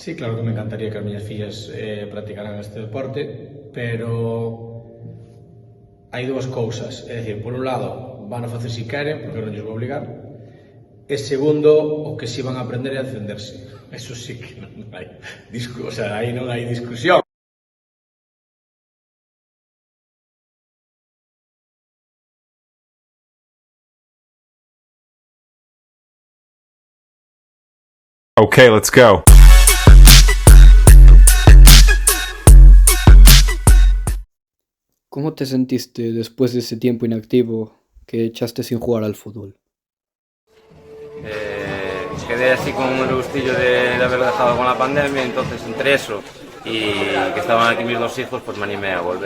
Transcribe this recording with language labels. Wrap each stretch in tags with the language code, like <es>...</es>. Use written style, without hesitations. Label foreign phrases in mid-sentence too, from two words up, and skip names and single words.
<es>Sí, claro que me encantaría</es> <gl>que as miñas fillas practicaran este deporte, pero hai dúas cousas, é dicir, por un lado, van a facer si queren, porque non lles vou obligar, e segundo, o que si van a aprender é a defenderse. Eso sí que non hai aí non hai discusión.</gl> <en>Okay, let's go.</en> <es>¿Cómo te sentiste después de ese tiempo inactivo que echaste sin jugar al fútbol? Quedé así con el gustillo de haber dejado con la pandemia, entonces entre eso y que estaban aquí mis dos hijos, pues me animé a volver.</es>